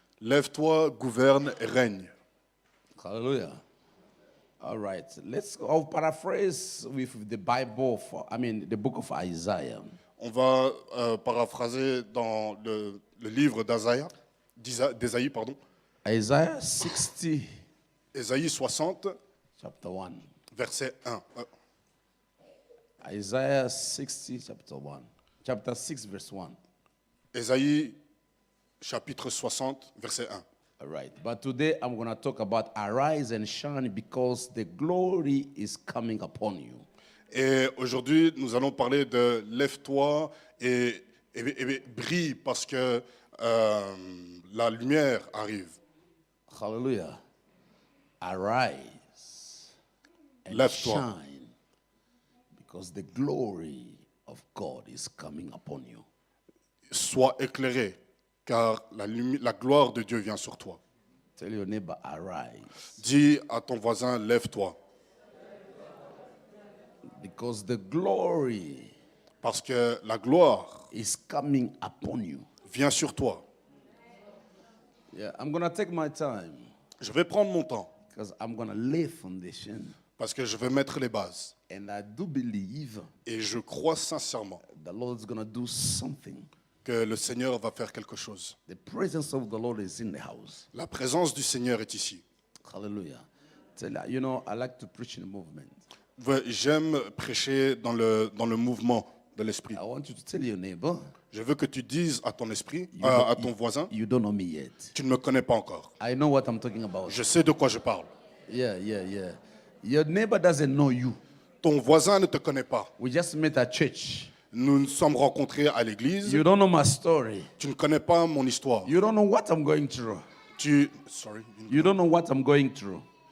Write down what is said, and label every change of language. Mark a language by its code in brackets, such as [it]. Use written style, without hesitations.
[fr] Lève-toi, gouverne et règne. [en] Hallelujah. All right. I'll paraphrase with the Bible, the book of Isaiah. [fr] On va paraphraser dans le livre d'Ésaïe, pardon. [en] Isaiah 60, [fr] Ésaïe 60, [en] chapter 1. [fr] verset 1. [en] Isaiah 60, chapter 1. Chapter 6, verse 1. [fr] Ésaïe chapitre 60, verset 1. [en] All right. But today I'm going to talk about arise and shine because the glory is coming upon you. [fr] Et aujourd'hui, nous allons parler de lève-toi et brille parce que la lumière arrive. [en] Hallelujah. Arise and [fr] Lève-toi. [en] shine because the glory of God is coming upon you. [fr] Sois éclairé, car la gloire de Dieu vient sur toi. [en] Tell your neighbor, arise. [fr] Dis à ton voisin, lève-toi, [en] Because the glory [fr] parce que la gloire [en] is coming upon you. [fr] vient sur toi. [en] Yeah, I'm going to take my time [fr] Je vais prendre mon temps, [en] because I'm going to lay foundation. [fr] parce que je vais mettre les bases. [en] And I do believe [fr] Et je crois sincèrement [en] the Lord's going to do something. [fr] que le Seigneur va faire quelque chose. [en] The presence of the Lord is in the house. [fr] La présence du Seigneur est ici. [en] Hallelujah. Tell you, you know, I like to preach in movement. [fr] Ouais, j'aime prêcher dans le mouvement de l'esprit. [en] I want you to tell your neighbor, [fr] Je veux que tu dises à ton esprit, [en] you [fr] à [en] don't- [fr] ton voisin, [en] you don't know me yet. [fr] tu ne me connais pas encore. [en] I know what I'm talking about. [fr] Je sais de quoi je parle. [en] Yeah. Your neighbor doesn't know you. [fr] Ton voisin ne te connaît pas. [en] We just met at church. [fr] Nous nous sommes rencontrés à l'église. [en] You don't know my story. [fr] Tu ne connais pas mon histoire. [en] You don't know what I'm going through. [fr] Tu [en] You don't know what I'm going through.